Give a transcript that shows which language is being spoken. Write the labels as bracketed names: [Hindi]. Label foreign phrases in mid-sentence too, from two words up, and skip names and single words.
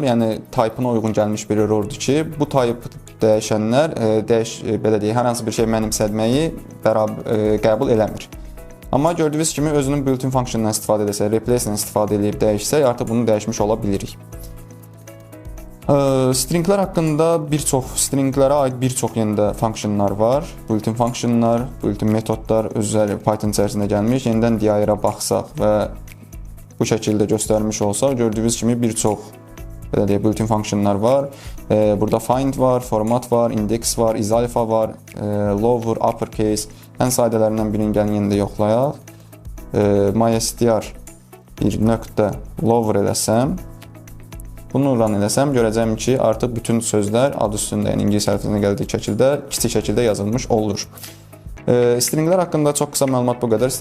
[Azerbaijani] Yəni type-ına uyğun gəlmiş bir errordur ki, bu type dəyişənlər belə deyək, hər hansı bir şey mənimsətməyi qəbul eləmir. Amma gördüyünüz kimi özünün built-in funksiyonundan istifadə edəsək, replace-dən istifadə edib dəyişsək, artıq bunu dəyişmiş ola bilirik. Stringlər haqqında stringlərə aid bir çox yenidə funksiyonlar var. Built-in funksiyonlar, built-in metodlar özləri Python içərisində gəlmiş. Yenidən dir-ə baxsaq və bu şəkildə göstərmiş olsaq, gördüyünüz kimi bir çox built-in funksiyonlar var. Burada find var, format var, index var, [English] is-alpha var, lower, uppercase. [Azerbaijani] Ən sadələrindən birini gəlin yenində yoxlayaq. MyStr bir nöqtə lower eləsəm, bunu run eləsəm, görəcəm ki, artıq bütün sözlər adı üstündə, yəni ingilis əlifbasına gəldiyi şəkildə, kiçik şəkildə yazılmış olur. Stringlər haqqında çox qısa məlumat bu qədər.